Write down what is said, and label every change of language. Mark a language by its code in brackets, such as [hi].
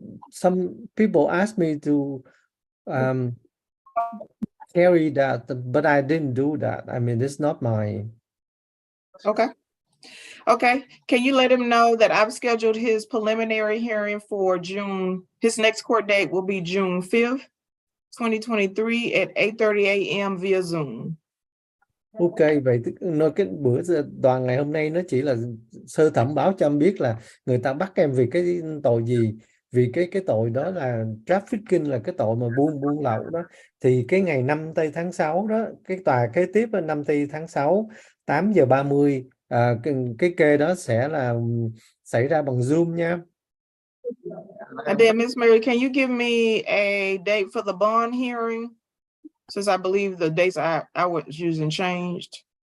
[en] Some people asked me to carry that, but I didn't do that. I mean, it's not my. Okay. Okay. Can you let him know that I've scheduled his preliminary hearing for June? His next court date will be June 5th, 2023 at 8:30 a.m. via Zoom. [vi] Ok, vậy cái bữa đoàn ngày hôm nay nó chỉ là sơ thẩm báo cho em biết là người ta bắt em vì cái tội gì, vì cái tội đó là trafficking, là cái tội mà buôn lậu đó. Thì cái ngày 5 tháng 6 đó, cái tòa kế tiếp là 5 tháng 6 8:30, cái kê đó sẽ là xảy ra bằng Zoom nha. [en] And then Ms. Mary, can you give me a date for the bond hearing? Since I believe the dates I was using changed.